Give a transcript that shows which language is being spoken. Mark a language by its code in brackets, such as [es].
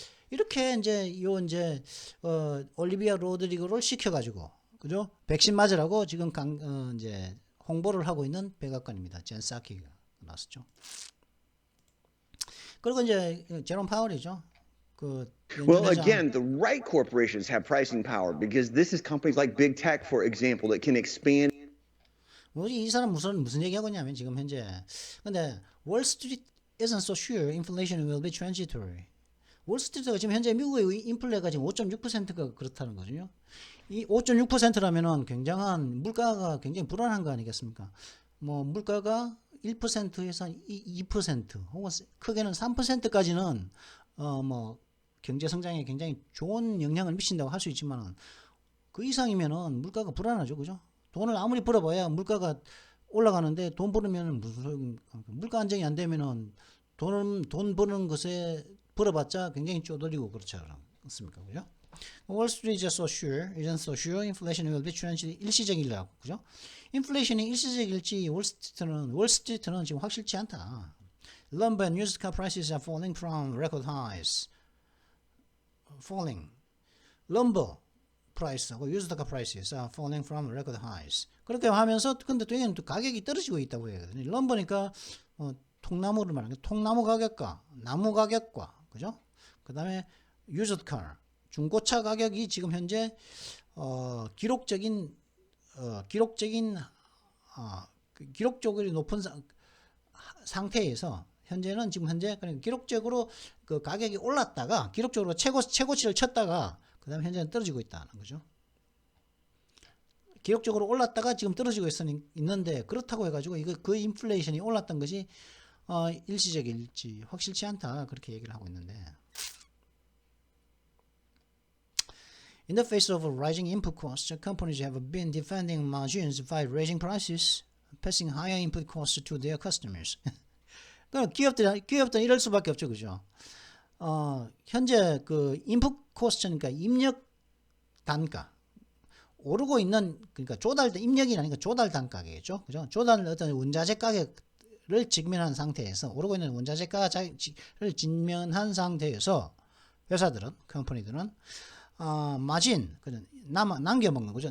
[ko] 이렇게 이제 올리비아 로드리고를 시켜가지고 그죠? 백신 맞으라고 지금 이제 홍보를 하고 있는 백악관입니다. 젠 사키가 나왔죠. 그리고 이제 제롬 파월이죠. 그 [en] Well, [ko] 연준회장. [en] again, the right corporations have pricing power because this is companies like big tech, for example, that can expand. [ko] 뭐지 이 사람 무슨 얘기하고 있냐면 지금 현재 근데 [en] Wall Street isn't so sure inflation will be transitory. [ko] 월스트리트가 지금 현재 미국의 인플레가 지금 5.6%가 그렇다는 거죠. 이 5.6%라면은 굉장한 물가가 굉장히 불안한 거 아니겠습니까? 뭐 물가가 1%에서 2% 혹은 크게는 3%까지는 뭐 경제 성장에 굉장히 좋은 영향을 미친다고 할 수 있지만은 그 이상이면은 물가가 불안하죠, 그죠? 돈을 아무리 벌어봐야 물가가 올라가는데 돈 벌으면 무슨 소용입니까? 물가 안정이 안 되면은 돈 버는 것에 벌어봤자 굉장히 쪼들리고 그렇지 않습니까, 그죠? [en] Wall Street is so sure, isn't so sure, inflation will be transitory. [ko] 일시적이라고, 그죠? 인플레이션이 일시적일지 월스트리트는 지금 확실치 않다. [en] Lumber and used car prices are falling from record highs. Falling. Lumber price하고 used car prices are falling from record highs. [ko] 그렇게 하면서 근데 또 이건 또 가격이 떨어지고 있다고 해요. 럼버니까 통나무를 말하는 게 통나무 가격과 나무 가격과 그죠? 그다음에 used car 중고차 가격이 지금 현재 기록적으로 높은 상태에서 현재는 지금 현재 그러니까 기록적으로 그 가격이 올랐다가 기록적으로 최고치를 쳤다가 그다음에 현재는 떨어지고 있다는 거죠. 기록적으로 올랐다가 지금 떨어지고 있는데 그렇다고 해가지고 이거 그 인플레이션이 올랐던 것이 일시적일지 확실치 않다 그렇게 얘기를 하고 있는데. [en] In the face of rising input costs, companies have been defending margins by raising prices, passing higher input costs to their customers. [ko] 그럼 기업들은 이럴 수밖에 없죠, 그죠? 현재 그 인풋 코스트니까 입력 단가 오르고 있는 그러니까 입력이 아니니까 조달 단가겠죠, 그죠? 조달 어떤 원자재 가격을 직면한 상태에서 오르고 있는 원자재 가격을 직면한 상태에서 회사들은 컴퍼니들은 마진 남겨먹는 거죠.